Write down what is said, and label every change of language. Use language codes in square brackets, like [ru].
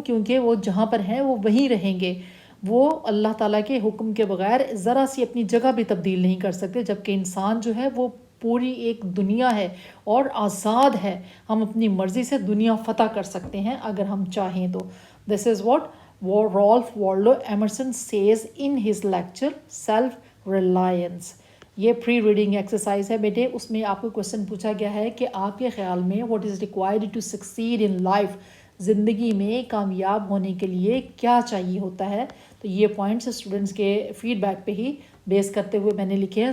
[hi] क्योंकि वो जहाँ पर हैं वो वहीं रहेंगे. वो अल्लाह ताला के हुक्म के बगैर ज़रा सी अपनी जगह भी तब्दील नहीं कर सकते, जबकि इंसान जो है वो पूरी एक दुनिया है और आज़ाद है. हम अपनी मर्ज़ी से दुनिया फ़तह कर सकते हैं अगर हम चाहें तो. [en] This is what Rolf Waldo Emerson says in his lecture Self-Reliance. [hi] ये प्री रीडिंग एक्सरसाइज है बेटे. उसमें आपको क्वेश्चन पूछा गया है कि आपके ख्याल में [en] what is required to succeed in life, [hi] ज़िंदगी में कामयाब होने के लिए क्या चाहिए होता है. तो ये पॉइंट्स स्टूडेंट्स के फीडबैक पे ही बेस करते हुए मैंने लिखे हैं.